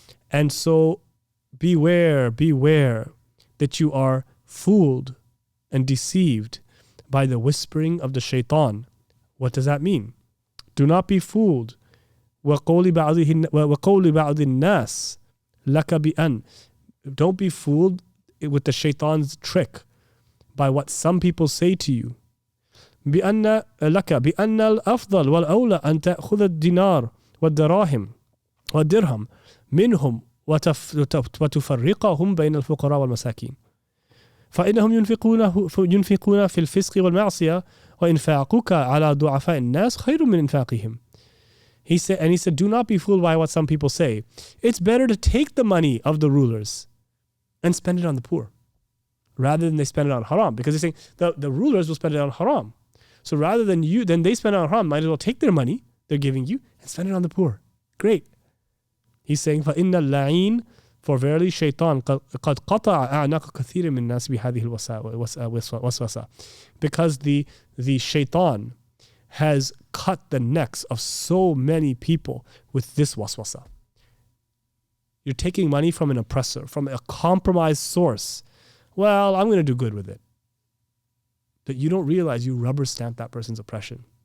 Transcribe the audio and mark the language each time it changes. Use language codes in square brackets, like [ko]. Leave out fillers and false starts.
[en] And so beware that you are fooled and deceived by the whispering of the shaitan. What does that mean? Do not be fooled. [ar] وَقَوْلِ بَعْضِ النَّاسِ لَكَ بِأَنْ. [en] Don't be fooled with the shaitan's trick by what some people say to you. [ar] بأن الأفضل والأولى أن تأخذ الدينار والدراهم والدرهم منهم وتفرقهم بين الفقراء والمساكين فإنهم ينفقون في الفسق والمعصية وإنفاقك على ضعفاء الناس خير من إنفاقهم. [en] He said, do not be fooled by what some people say. It's better to take the money of the rulers and spend it on the poor rather than they spend it on haram, because they're saying the rulers will spend it on haram. So rather than they spend it on haram, might as well take their money they're giving you and spend it on the poor. Great. He's saying, [ar] فَإِنَّ اللَّعِينَ, [en] for verily shaitan [ar] قَدْ قَطَعَ أَعْنَاقَ كَثِيرٍ مِنْ النَّاسِ بِهَذِهِ الْوَسْوَسَةِ. [en] Because the shaitan has cut the necks of so many people with this waswasa. You're taking money from an oppressor, from a compromised source. Well, I'm going to do good with it. But you don't realize you rubber stamp that person's oppression.